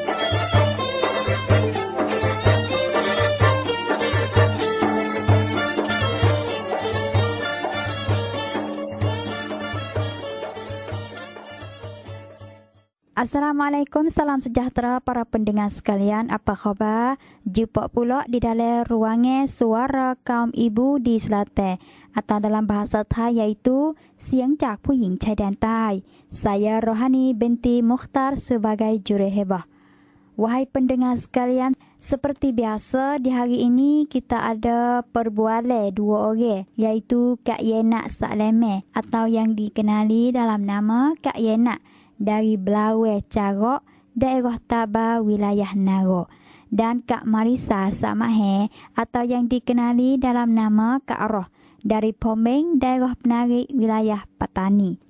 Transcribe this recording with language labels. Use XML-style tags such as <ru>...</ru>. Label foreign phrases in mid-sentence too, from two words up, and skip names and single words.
<ms>Assalamualaikum, salam sejahtera para pendengar sekalian. Apa khabar? Jumpa pula di dalam ruangan suara kaum ibu di Selatan atau dalam bahasa Thai iaitu</ms> <th>เสียงจากผู้หญิง ชายแดนใต้</th> <ms>Saya Rohani binti Mukhtar sebagai jurehebah. Wahai pendengar sekalian, seperti biasa di hari ini kita ada perbualan dua orang iaitu Kak Yenak Sakleme atau yang dikenali dalam nama Kak Yenak dari Belawe Carok, daerah Taba, wilayah Narok, dan Kak Marisa Samahe atau yang dikenali dalam nama Kak Roh dari Pomeng, daerah Penarik, wilayah Patani.</ms>